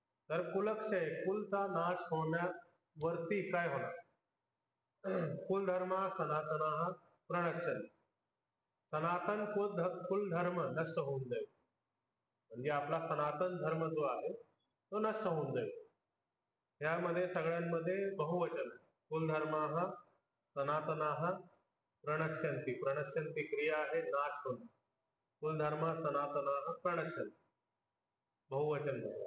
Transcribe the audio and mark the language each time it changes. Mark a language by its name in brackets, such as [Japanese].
[Marathi] तर कुलक्षय कुलचा नाश होण्यावरती काय होणार. [Sanskrit] कुलधर्म सनातना प्रणश्यन्ति. [Marathi] सनातन कुलधर्म नष्ट होऊन जाईल, म्हणजे आपला सनातन धर्म जो आहे तो नष्ट होऊन जाईल. यामध्ये सगळ्यांमध्ये बहुवचन आहे. [Sanskrit] कुलधर्माः सनातनाः प्रणश्यन्ति. [Marathi] प्रणश्यन्ति क्रिया आहे, नाश होणे. [Sanskrit] कुलधर्म सनातनाः प्रणश्यन्ति बहुवचन.